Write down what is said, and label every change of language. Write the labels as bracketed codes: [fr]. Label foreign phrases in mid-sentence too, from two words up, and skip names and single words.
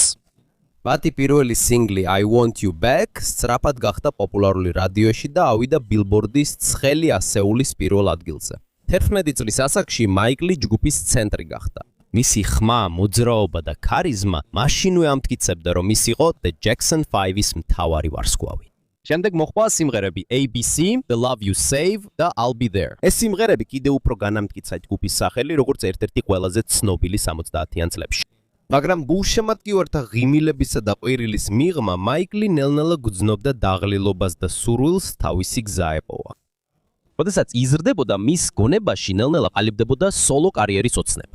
[ka] მათი პირველი სინგლი I Want You Back სწრაფად გახდა პოპულარული რადიოში და ავიდა ბილბორდის ცხელი ასეულის პირველ ადგილზე. 11 წლის ასაკში მაიკლი ჯგუფის ცენტრი გახდა. მისი ხმა, მოძრაობა და ქარიზმა მაშინვე ამტკიცებდა, რომ ის იყო The Jackson 5-ის მთავარი ვარსკვლავი. შემდეგ მოხდა სიმღერები ABC, The Love You Save და I'll Be There. ეს სიმღერები კიდევ უფრო განამტკიცა ჯგუფის სახელი, როგორც ერთ-ერთი ყველაზე ცნობილი 70-იან წლებში. მაგრამ გულშემატკივართა ღიმილებისა და ყვირილის მიღმა მაიკლი ნელ-ნელა გრძნობდა დაღლილობას და სურვილს თავისი გზა ეპოვა. როდესაც იზრდებოდა, მის გონებაში ნელ-ნელა ყალიბდებოდა სოლო კარიერის ოცნება.